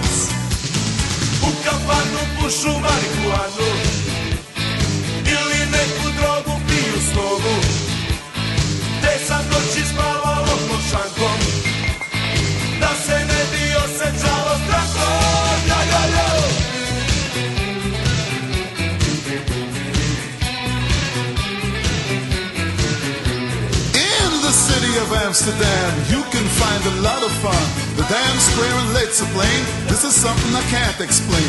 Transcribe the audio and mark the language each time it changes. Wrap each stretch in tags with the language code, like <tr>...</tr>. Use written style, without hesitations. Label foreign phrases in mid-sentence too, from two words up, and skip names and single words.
<sr>U kafanu pušu marihuanu ili neku drogu piju s nogu, gde sam noći spavalo pod šankom, da se ne bi osjećalo strankom. Jo, jo, jo.</sr> <en>In the city of Amsterdam, you can find a lot of fun. The dance, square, and lights are playing. This is something I can't explain.</en>